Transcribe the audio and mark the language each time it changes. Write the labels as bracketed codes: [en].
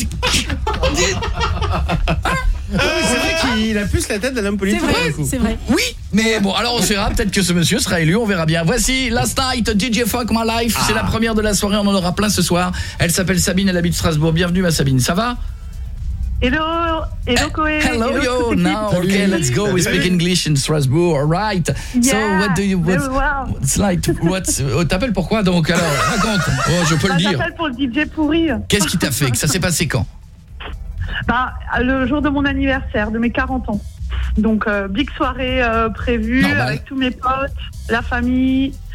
[fr] Oui, c'est vrai qu'il a plus la tête d'un homme politique. C'est vrai, c'est vrai. Oui, mais bon, alors on verra. Peut-être que ce monsieur sera élu, on verra bien. Voici Last Night, DJ Fuck My Life. C'est la première de la soirée, on en aura plein ce soir. Elle s'appelle Sabine, elle habite Strasbourg. Bienvenue ma Sabine, ça va? [en] Hello, Koé. Hello, yo, now, okay, let's go. We speak English in Strasbourg, alright. Yeah, [fr] so, t'appelles pourquoi donc? Alors, raconte. Oh, je peux le dire. T'appelles pour le DJ pourri. Qu'est-ce qui t'a fait? Ça s'est passé quand? Le jour de mon anniversaire, de mes 40 ans. Donc, big soirée prévue, normal, avec tous mes potes, la famille.